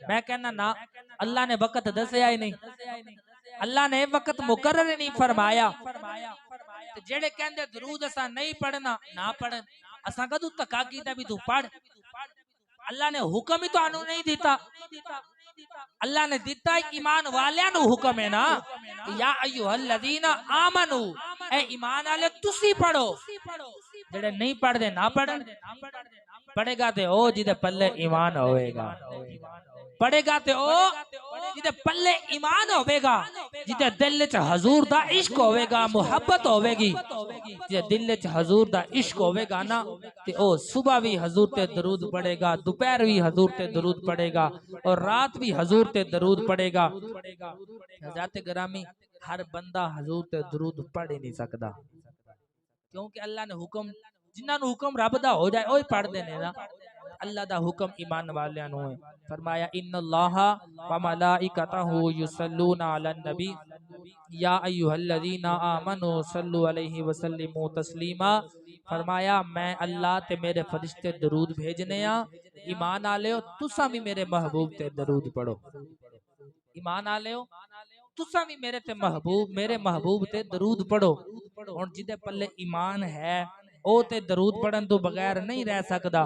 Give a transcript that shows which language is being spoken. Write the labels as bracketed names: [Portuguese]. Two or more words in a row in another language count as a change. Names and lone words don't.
[Punjabi] میں کہنا ناں، اللہ نے وقت دسیا ای نہیں، اللہ نے وقت مقرر نہیں فرمایا. جیہڑے کہندے درود اساں نہیں پڑھنا، نہ پڑھن. اساں کدوں دھکا کیتا وی توں پڑھ؟ اللہ نے حکم ای تے نہیں دتا. اللہ نے دتا ایمان والیاں نوں حکم ہے ناں, [Arabic] يا أيها الذين آمنوا, [Punjabi] اے ایمان والے تسی پڑھو. جیہڑے نہیں پڑھدے نہ پڑھن۔ پڑھے گا تے او جیدے پلے ایمان ہووے گا، پڑھے گا تے او جیدے پلے ایمان ہووے گا، جیدے دل چ حضور دا عشق ہووے گا، محبت ہووے گی. جے دل چ حضور دا عشق ہووے گا ناں، تے او صبح وی حضور تے درود پڑھے گا، دوپہر وی حضور تے درود پڑھے گا، اور رات وی حضور تے درود پڑھے گا. حضرت گرامی ہر بندہ حضور تے درود پڑھ ای نہیں سکدا، کیونکہ اللہ نے حکم، جنہاں نوں حکم رب دا ہو جائے اوہی پڑھدے نے ناں. اللہ دا حکم ایمان والیاں نوں ہے. فرمایا [Arabic] إن الله وملائكته يصلون على النبي يا أيها الذين آمنوا صلوا عليه وسلموا تسليما. [Punjabi] فرمایا میں اللہ تے میرے فرشتے درود بھیجنے آں، ایمان آلیو تساں وی میرے محبوب تے درود پڑھو. ایمان آلیو تساں وی میرے تے محبوب، میرے محبوب تے درود پڑھو. ہن جیدے پلے ایمان ہے او تے درود پڑھن توں بغیر نہیں رہ سکدا.